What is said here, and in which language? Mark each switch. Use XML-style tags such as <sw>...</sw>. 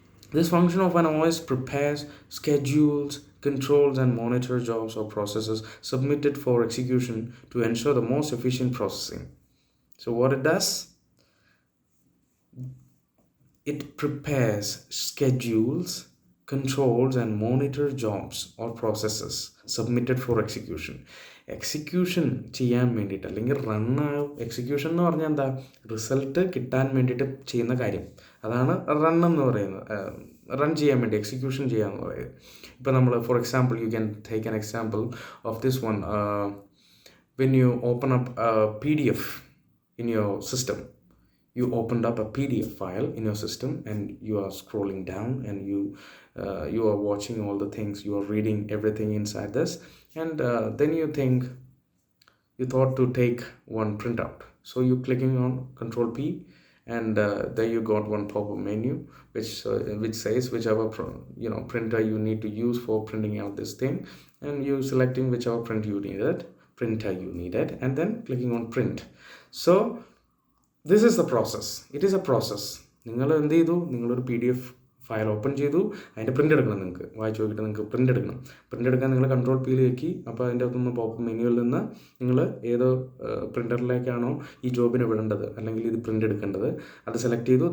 <en>This function of an OS prepares, schedules, controls, and monitors jobs or processes submitted for execution to ensure the most efficient processing. So what it does? It prepares, schedules, controls, and monitors jobs or processes submitted for execution.</en> <ml>Execution ചെയ്യാൻ വേണ്ടിയിട്ട് അല്ലെങ്കിൽ execution എന്ന് പറഞ്ഞാൽ എന്താ, result കിട്ടാൻ വേണ്ടിയിട്ട് ചെയ്യുന്ന കാര്യം, അതാണ് റൺ എന്ന് പറയുന്നത്. റൺ ചെയ്യാൻ വേണ്ടി എക്സിക്യൂഷൻ ചെയ്യാന്ന് പറയുന്നത്. ഇപ്പം നമ്മൾ</ml> <en>For example you can take an example of this one. When you open up PDF in your system, you opened up a PDF file in your system and you are scrolling down and you are watching all the things, you are reading everything inside this, and then you thought to take one printout, so you clicking on Control P, and there you got one pop-up menu which says whichever printer you need to use for printing out this thing, and you selecting whichever printer you needed, and then clicking on print. So this is the process. It is a process.</en> <ml>നിങ്ങൾ എന്ത് ചെയ്തു, നിങ്ങളൊരു PDF file open ചെയ്തു, അതിൻ്റെ print എടുക്കണം. നിങ്ങൾക്ക് വായിച്ച് നോക്കിയിട്ട് നിങ്ങൾക്ക് പ്രിൻ്റ് എടുക്കണം. പ്രിൻ്റ് എടുക്കാൻ നിങ്ങൾ Control P വെക്കി. അപ്പോൾ അതിൻ്റെ അകത്തുനിന്ന് പോപ്പ് മെനുവിൽ നിന്ന് നിങ്ങൾ ഏതോ പ്രിൻ്ററിലേക്കാണോ ഈ ജോബിന് വിടേണ്ടത് അല്ലെങ്കിൽ ഇത് പ്രിൻ്റ് എടുക്കേണ്ടത് അത് സെലക്ട് ചെയ്തു.</ml>